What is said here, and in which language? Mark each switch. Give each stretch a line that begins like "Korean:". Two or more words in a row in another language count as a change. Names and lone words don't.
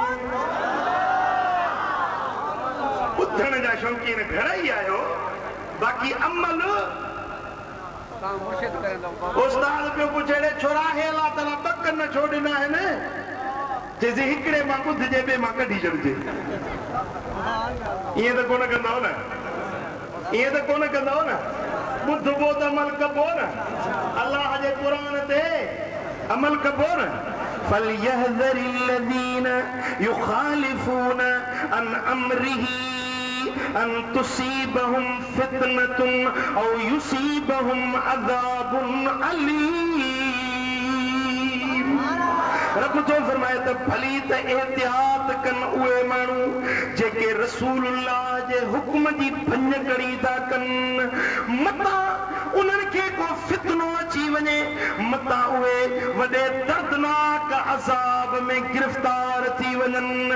Sindhi: ॿुधण जा शौक़ीन घणेई आहियो, बाक़ी अमल उस्ताद पियो पुछे छोरा हे अलाह ताला ॿ कन छो ॾिना आहिनि? चइजे हिकिड़े मां ॿुधजे ॿिए मां कढी छॾिजे। ईअं त कोन कंदव न, ईअं त कोन कंदव न, ॿुधबो त अमल कबो न, अलाह जे क़ुरान ते अमल कबो न।
Arabic: फलयहज़र الذين يخالفون عن امره ان تصيبهم فتنة او يصيبهم عذاب أليم।
Sindhi: रब जो फरमाए त भली त एहतियात कनि उहे माण्हू जेके रसूलुल्लाह जे हुक्म जी भञकड़ी था कनि। मता उन्हनि खे को फितनो अची वञे, मता उहे वॾे दर्दनाक अज़ाब में गिरफ़्तार थी वञनि।